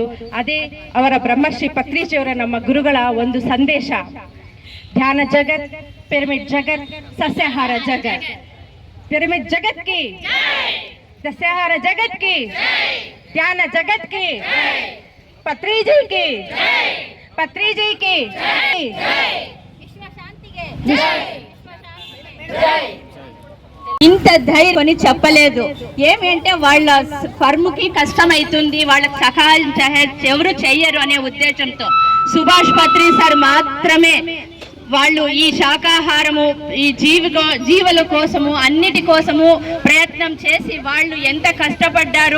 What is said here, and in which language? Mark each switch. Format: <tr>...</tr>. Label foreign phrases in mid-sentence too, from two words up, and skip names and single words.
<kn>ಅದೇ ಅವರ ಬ್ರಹ್ಮಶ್ರೀ ಪತ್ರಿಜಿಯವರ ನಮ್ಮ ಗುರುಗಳ ಒಂದು ಸಂದೇಶ. ಧ್ಯಾನ ಜಗತ್, ಪಿರಮಿಡ್ ಜಗತ್, ಸಸ್ಯಾಹಾರ ಜಗತ್. ಪಿರಮಿಡ್ ಜಗತ್ ಕಿ, ಸಸ್ಯಾಹಾರ ಜಗತ್ ಕಿ, ಧ್ಯಾನ ಜಗತ್ ಕಿ, ಪತ್ರಿಜಿ ಕಿ, ಪತ್ರಿಜಿ ಕಿ.</kn> <te>ఇంత ధైర్యం చెప్పలేదు. ఏమంటే వాళ్ళ ఫర్మ్కి కష్టమవుతుంది, వాళ్ళకి సహాయం ఎవరు చెయ్యరు అనే ఉద్దేశంతో సుభాష్ పత్రి సార్ మాత్రమే వాళ్ళు ఈ శాకాహారము, ఈ జీవుల కోసము, అన్నిటి కోసము ప్రయత్నం చేసి వాళ్ళు ఎంత కష్టపడ్డారు.</te>